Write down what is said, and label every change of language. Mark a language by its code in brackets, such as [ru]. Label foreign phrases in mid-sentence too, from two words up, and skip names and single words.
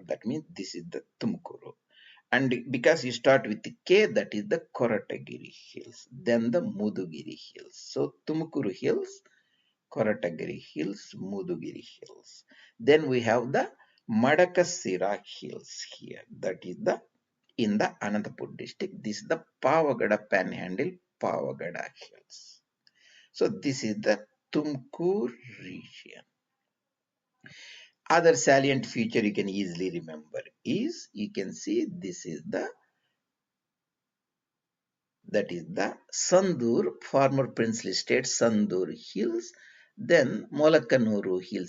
[en] That means this is the Tumkuru. And because you start with the K, that is the Koratagiri Hills, then the Mudugiri Hills. So Tumkuru Hills, Koratagiri Hills, Mudugiri Hills. Then we have the Madakasira Hills here. That is the in the Anantapur district. This is the Pavagada Panhandle, Pavagada Hills. So this is the Tumkur region. Other salient feature you can easily remember is, you can see this is the, that is the Sandur, former princely state Sandur Hills, then Molakkanuru Hills.